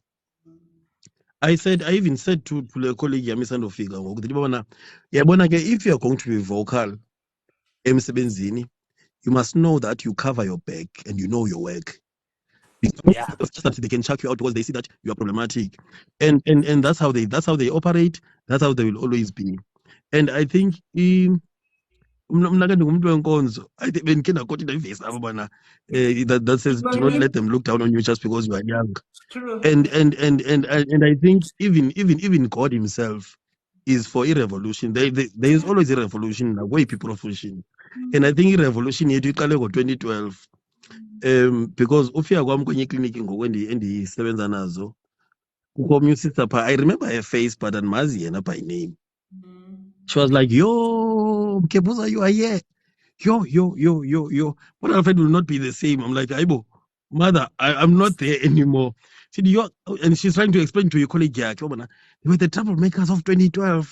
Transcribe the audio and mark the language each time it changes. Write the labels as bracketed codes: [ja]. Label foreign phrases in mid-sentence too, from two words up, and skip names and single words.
[en] I even said to a colleague, if you are going to be vocal, you must know that you cover your back and you know your work. Yeah. Just that they can check you out because they see that you are problematic. And that's how they operate, that's how they will always be. And I think [xh] mna ke ndingumntu wenkonzo. [en] I think [xh] bendikhe ndakotha ivesi apho bana [en] that says do not let them look down on you just because you are young. True. And I think even God himself is for a revolution. There is always a revolution in the way people function. And I think a revolution [xh] yethu iqale ngo-2012 because ufika kwami kwenye ikliniki ngoku endisebenza nazo kukho omnye usister phaa. [en] I remember her face but [xh] andimazi yena [en] by name. She was like, yo Mkebuza, you are here. Yo. But Alfred will not be the same. I'm like, Aibo, mother, I'm not there anymore. She said, and she's trying to explain to your colleague, yeah, they were the troublemakers of 2012.